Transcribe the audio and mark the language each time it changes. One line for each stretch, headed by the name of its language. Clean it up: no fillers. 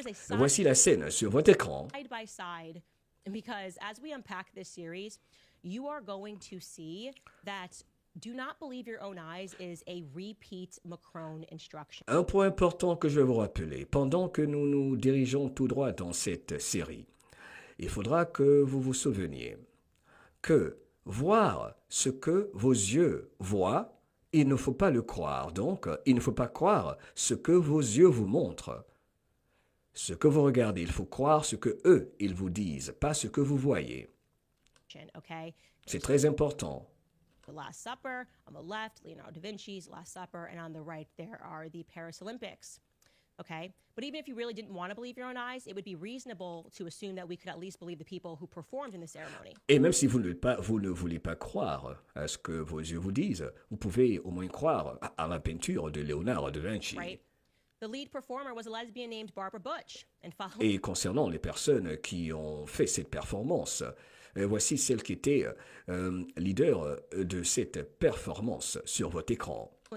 French: Voici la scène sur votre écran.
English: Because as we unpack this series, you are going to see that do not believe your own eyes is a repeat Macron instruction.
French: Un point important que je vais vous rappeler, pendant que nous nous dirigeons tout droit dans cette série, il faudra que vous vous souveniez que voir ce que vos yeux voient, il ne faut pas le croire. Donc, il ne faut pas croire ce que vos yeux vous montrent. Ce que vous regardez, il faut croire ce que eux, ils vous disent, pas ce que vous voyez. C'est très important.
English: The Last Supper, on the left, Leonardo da Vinci's Last Supper, and on the right there are the Paris Olympics. Okay? But even if you really didn't want to believe your own eyes, it would be reasonable to assume that we could at least believe the people who performed in the ceremony.
French: Et même si vous ne voulez pas croire à ce que vos yeux vous disent, vous pouvez au moins croire à la peinture de Leonardo da Vinci.
English: Right? The lead performer was a lesbian named Barbara Butch.
French: Et concernant les personnes qui ont fait cette performance, voici celle qui était leader de cette performance sur votre écran.